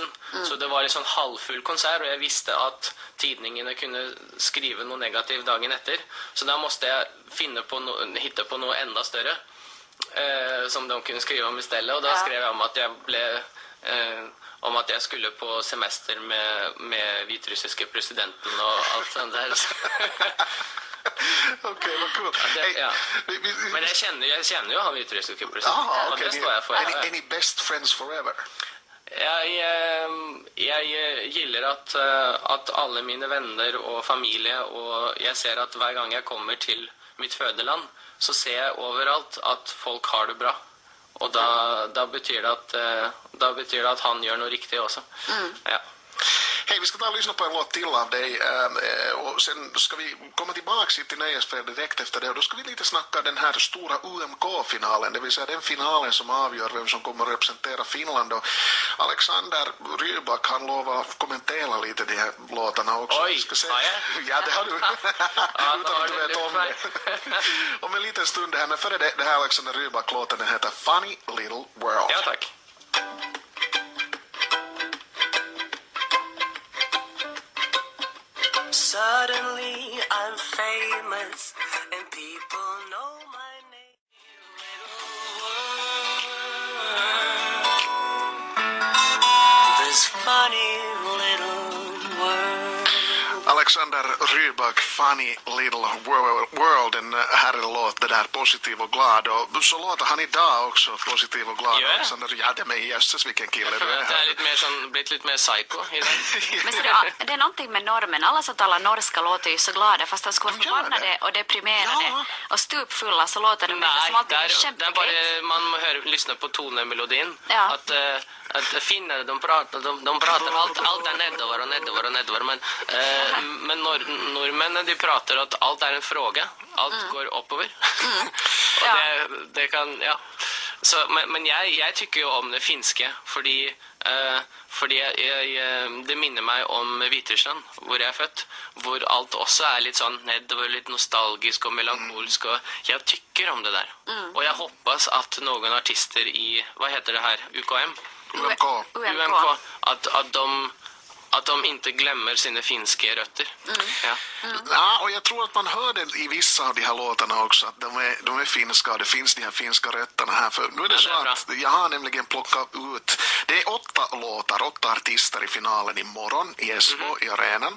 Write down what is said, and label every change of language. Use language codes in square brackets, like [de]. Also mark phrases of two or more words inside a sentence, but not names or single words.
[no] Så det var en sånn halvfull konsert, og jeg visste at tidningene kunne skrive noe negativt dagen etter. Så da måtte jeg hitte på noe enda større, som de kunne skrive om i stedet. Og da skrev jeg om at jeg skulle på semester med hviterussiske presidenten og alt sånt der. [sv] Okej, vad kul. Ja. Men jag känner ju han hviterussiske presidenten. Ja, okej. Det står jag för. Är ni [en] best friends forever? [no] Jeg gilder at alle mine venner og familie, og jeg ser at hver gang jeg kommer til mitt fødeland, så ser jeg overalt at folk har det bra. Og da betyr det at han gjør noe riktig også. Ja. [sv] Hej, vi ska ta och lyssna på en låt till av dig och sen ska vi komma tillbaka till Nöjesfred direkt efter det och då ska vi lite snacka den här stora UMK-finalen, det vill säga den finalen som avgör vem som kommer att representera Finland och Alexander Rybak, han lovar att kommentera lite de här låtarna också. Oj, ja, det har du. Utan att du vet om det. Om en liten stund här, men före det här Alexander Rybak-låten, den heter Funny Little World. Ja, tack. [en] Suddenly I'm famous and people know my name. This funny little world. [sv] Alexander Rybak, Funny Little World, en härlig låt, det där positiv och glad. Och så låter han idag också positiv och glad. Ja. Alexander, ja, det med jösses vilken kille du är. [no] Det lite mer sånn, blitt litt mer psycho i det. [sv] Men så det är någonting med normen. Alla som talar norska låter ju så glada, fast de skulle vara förbannade och deprimerade och stupfulla, så låter de inte som alltid det kämpegrej. [no] bare, man må lyssna på tonemelodin. Ja. At finner, de prater alt nedover og nedover og nedover, men nordmennene, de prater at alt en fråga, alt går oppover. Og det kan, ja. Så, men jeg tykker jo om det finske, fordi det minner meg om Hviterussland, hvor jeg født, hvor alt også litt sånn nedover, litt nostalgisk og melankolsk, og jeg tykker om det der. Og jeg hoppas at noen artister i, hva heter det her, UKM? [sv] UMK, att de inte glömmer sina finska rötter. Ja, och jag tror att man hör det i vissa av de här låtarna också, att de är finska och det finns de här finska rötterna här. För nu är det så att jag har nämligen plockat ut, det är 8 låtar, 8 artister i finalen imorgon i Esbo, i arenan.